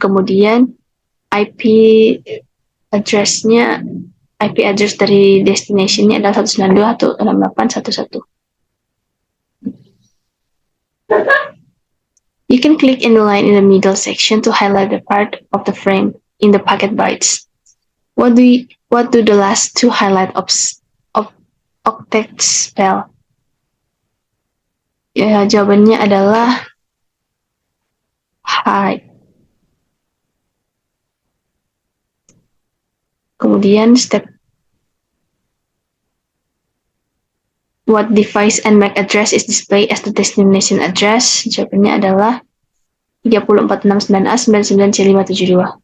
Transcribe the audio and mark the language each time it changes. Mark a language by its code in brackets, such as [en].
[id] Kemudian IP address-nya, IP address dari destination-nya adalah 192.168.11. [en] You can click in the line in the middle section to highlight the part of the frame in the packet bytes. What do the last two highlight octets spell? [id] Ya, jawabannya adalah hide. Kemudian [en] step what device and MAC address is displayed as the destination address? [id] Jawabannya adalah 34.69A99C572.